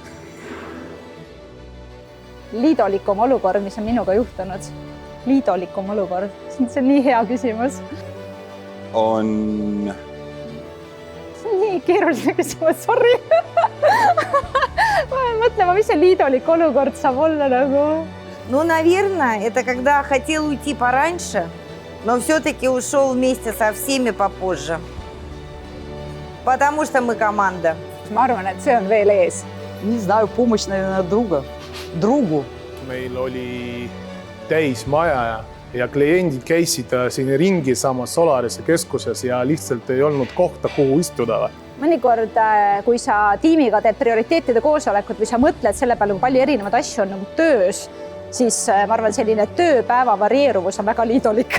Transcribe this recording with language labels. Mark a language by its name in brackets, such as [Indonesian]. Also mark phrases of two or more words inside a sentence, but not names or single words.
[Estonian] Liidolikum olukord, mis on minuga juhtunud. Liidolikum olukord. See on nii hea küsimus. On... See on nii keeruline küsimus, sorry. Ma pean mõtlema, mis see liidolik olukord saab olla nagu. [Russian] Ну, наверное, это когда хотел уйти пораньше, но все-таки ушел вместе со всеми попозже. Потому что мы команда. [Estonian] Ma arvan, et see on veel ees. [Russian] Не знаю, помощь, наверное, другу. [Estonian] Meil oli täis maja ja kliendid käisid siin ringi samas Solarise keskuses ja lihtsalt ei olnud kohta, kuhu istuda. Mõnikord, kui sa tiimiga teed prioriteetide koosolekut või sa mõtled selle peale, kui palju erinevaid asju on nagu töös, siis ma arvan, selline tööpäeva varieeruvus on väga liidolik.